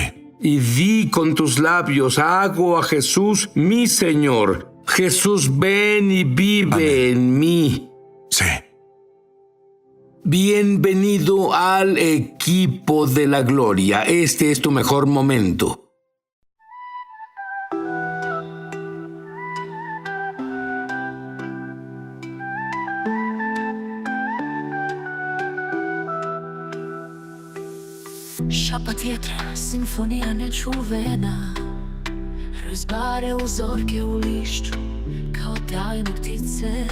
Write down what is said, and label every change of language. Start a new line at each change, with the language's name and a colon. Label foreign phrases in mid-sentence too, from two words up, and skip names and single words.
Spanish: Y di con tus labios, hago a Jesús mi Señor. Jesús, ven y vive en mí. Sí. Bienvenido al equipo de la gloria. Este es tu mejor momento.
Croatian: Šapat vjetra, simfonija nečuvena, razbare uzorke u lišću kao tajne ptice.